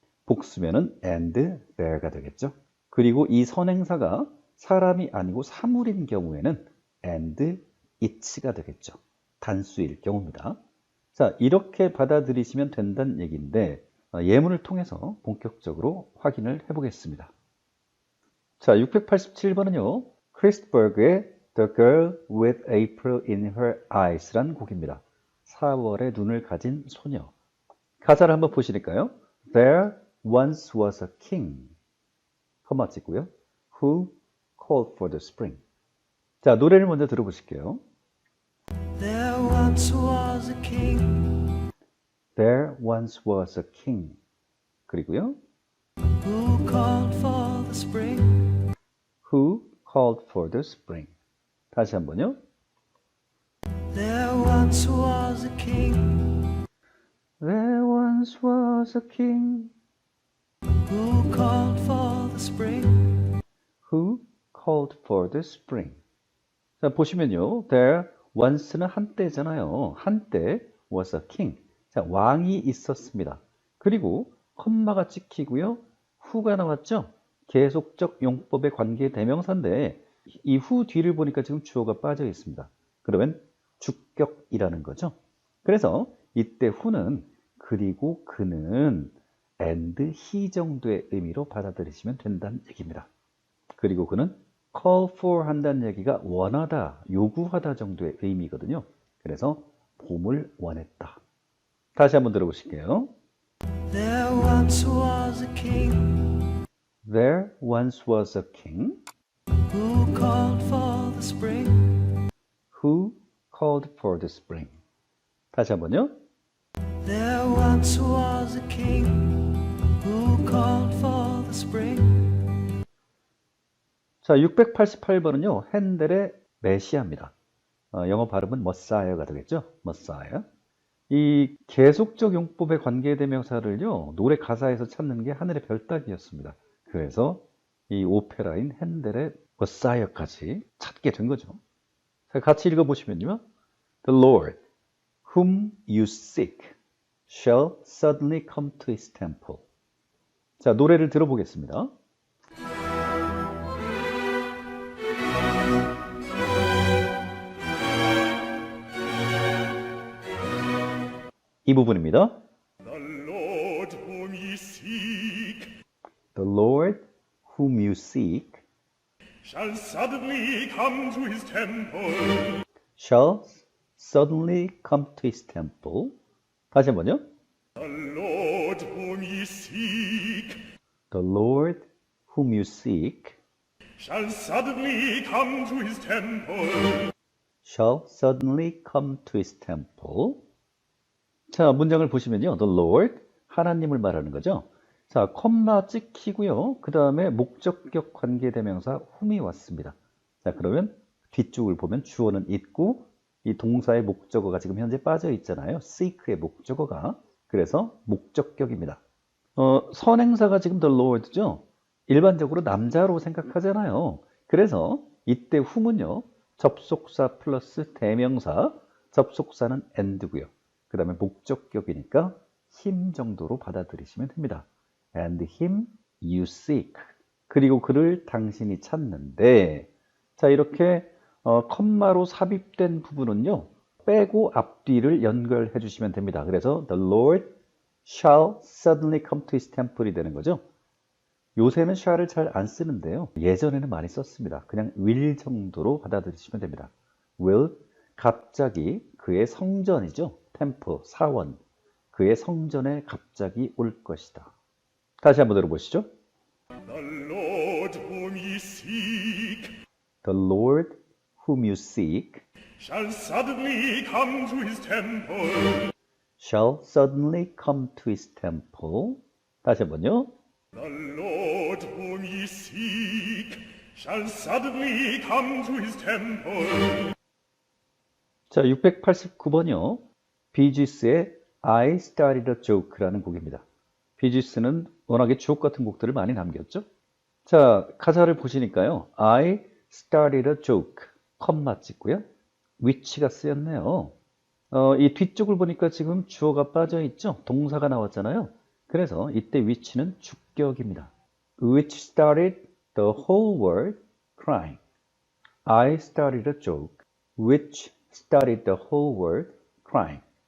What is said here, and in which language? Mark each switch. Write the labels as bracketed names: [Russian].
[Korean] 복수면은 [English] and their [Korean] 가 되겠죠. 그리고 이 선행사가 사람이 아니고 사물인 경우에는 [English] and it [Korean] 가 되겠죠. 단수일 경우입니다. 자, 이렇게 받아들이시면 된다는 얘기인데 예문을 통해서 본격적으로 확인을 해보겠습니다. 자, 687번은요. 크리스버그의 The Girl with April in Her Eyes란 곡입니다. 4월에 눈을 가진 소녀. 가사를 한번 보시니까요. [English] There once was a king, [Korean] 컴마 찍고요. [English] Who called for the spring. [Korean] 자, 노래를 먼저 들어보실게요. [English] There once was a king There once was a king. [Korean] 그리고요. [English] who called for the spring. Who called for the spring. [Korean] 다시 한번요. [English] There once was a king There once was a king who called for the spring. who called for the spring. [Korean] 자, 보시면요. [English] There once [Korean] 는 한때잖아요. 한때 [English] was a king. [Korean] 자, 왕이 있었습니다. 그리고 컴마가 찍히고요. who가 나왔죠. 계속적 용법의 관계 대명사인데 이 who 뒤를 보니까 지금 주어가 빠져 있습니다. 그러면 주격이라는 거죠. 그래서 이때 who는 그리고 그는 [English] and he [Korean] 정도의 의미로 받아들이시면 된다는 얘기입니다. 그리고 그는 call for 한다는 얘기가 원하다, 요구하다 정도의 의미거든요. 그래서 봄을 원했다. 다시 한번 들어보실게요. [English] There once was a king There once was a king who called for the spring. who called for the spring. [Korean] 다시 한번요. [English] There once was a king who called for the spring. [Korean] 자, 688번은요. 핸델의 메시아입니다. 영어 발음은 머사이어가 되겠죠. 머사이어. 이 계속적 용법의 관계대명사를요. 노래 가사에서 찾는 게 하늘의 별 따기였습니다. 그래서 이 오페라인 핸델의 머사이어까지 찾게 된 거죠. 자, 같이 읽어보시면요. The Lord whom you seek shall suddenly come to his temple. 자, 노래를 들어보겠습니다. 이 부분입니다. The Lord whom ye seek The Lord whom you seek shall suddenly come to his temple. shall suddenly come to his temple. 다시 한번요. The Lord whom ye seek The Lord whom you seek shall suddenly come to his temple. shall suddenly come to his temple. 자, 문장을 보시면요. The Lord, 하나님을 말하는 거죠. 자, 콤마 찍히고요. 그 다음에 목적격 관계대명사 whom이 왔습니다. 자, 그러면 뒤쪽을 보면 주어는 있고 이 동사의 목적어가 지금 현재 빠져 있잖아요. seek의 목적어가. 그래서 목적격입니다. 선행사가 지금 the Lord죠. 일반적으로 남자로 생각하잖아요. 그래서 이때 whom은요. 접속사 플러스 대명사, 접속사는 and고요. 그 다음에 목적격이니까 him 정도로 받아들이시면 됩니다. [English] And him you seek. [Korean] 그리고 그를 당신이 찾는데, 자, 이렇게 컴마로 삽입된 부분은요, 빼고 앞뒤를 연결해 주시면 됩니다. 그래서 [English] the Lord shall suddenly come to his temple [Korean] 이 되는 거죠. 요새는 shall을 잘 안 쓰는데요. 예전에는 많이 썼습니다. 그냥 will 정도로 받아들이시면 됩니다. will, 갑자기 그의 성전이죠. temple, 사원, 그의 성전에 갑자기 올 것이다. 다시 한번 들어보시죠. [English] The Lord whom ye seek The Lord whom you seek shall suddenly come to his temple. shall suddenly come to his temple. [Korean] 다시 한번요. [English] The Lord whom ye seek shall suddenly come to his temple. [Korean] 자, 689번이요. 비지스의 I Started a Joke라는 곡입니다. 비지스는 워낙에 주옥 같은 곡들을 많이 남겼죠. 자, 가사를 보시니까요. [English] I started a joke, [Korean] 컴마 찍고요. which가 쓰였네요. 이 뒤쪽을 보니까 지금 주어가 빠져 있죠. 동사가 나왔잖아요. 그래서 이때 which는 주격입니다. [English] Which started the whole world crying. I started a joke, which started the whole world crying.